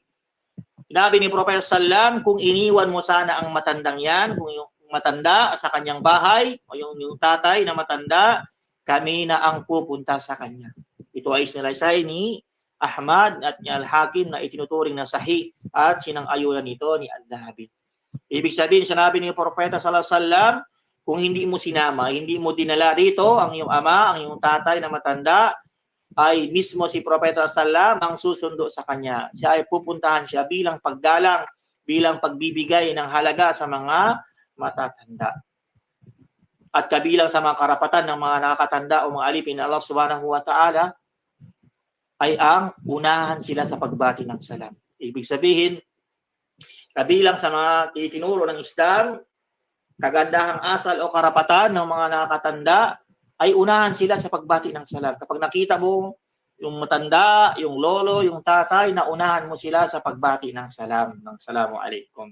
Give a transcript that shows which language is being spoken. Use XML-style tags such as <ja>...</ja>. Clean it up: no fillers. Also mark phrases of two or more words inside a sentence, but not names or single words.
<tl>Sinabi ni Propeta</tl> <ar>صلى الله عليه وسلم,</ar> <tl>kung iniwan mo sana ang matandang yan, kung yung matanda sa kanyang bahay o yung tatay na matanda, kami na ang pupunta sa kanya. Ito ay sinalaysay ni Ahmad at ni Al-Hakim na itinuturing na sahih at sinang-ayunan nito ni Al-Dhahabi. Ibig sabihin, sinabi ni Propeta</tl> <ar>صلى الله عليه وسلم,</ar> <tl>kung hindi mo sinama, hindi mo dinala dito ang iyong ama, ang iyong tatay na matanda, ay mismo si Propeta</tl> <ar>صلى الله عليه وسلم</ar> <tl>ang susundo sa kanya. Siya ay pupuntahan siya bilang paggalang, bilang pagbibigay ng halaga sa mga matatanda. At kabilang sa mga karapatan ng mga nakakatanda o mga alipin ng Allah</tl> <ar>سبحانه وتعالى</ar> <tl>ay ang unahan sila sa pagbati ng salam. Ibig sabihin, kabilang sa mga itinuro ng Islam, kagandahang asal o karapatan ng mga nakakatanda ay unahan sila sa pagbati ng salam. Kapag nakita mo yung matanda, yung lolo, yung tatay, naunahan mo sila sa pagbati ng salam, ng</tl> <ar>السلام عليكم.</ar>